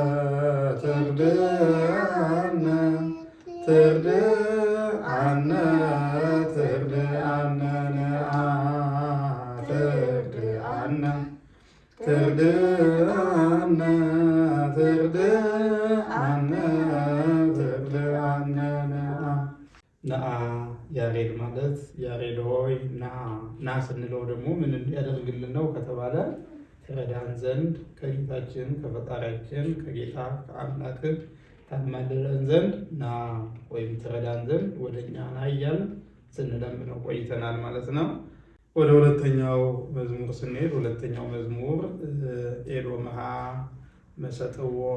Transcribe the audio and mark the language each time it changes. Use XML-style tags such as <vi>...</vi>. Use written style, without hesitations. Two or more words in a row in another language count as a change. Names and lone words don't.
<gez>ትርዳአነ ትርዳአነ ትርዳአነ ነአ ትርዳአነ ትርዳአነ ትርዳአነ ትርዳአነ ነአ ነአ ያሬድ ማለት</gez> <am>ያሬድ ሆይ ና ና ስንለው ደግሞ ምን እንዲያደርግልን ነው ከተባለ ትረዳን ዘንድ ከጌታችን ከፈጣሪያችን ከጌታ ከአምላክህ ታማልደን ዘንድ ና ወይም ትረዳን ዘንድ ወደኛ ና እያልን ስንለምነው ቆይተናል ማለት ነው። ወደ ሁለተኛው መዝሙር ስንሄድ ሁለተኛው መዝሙር</am> <gez>ኤዶምሃ መሰጥዎ</gez>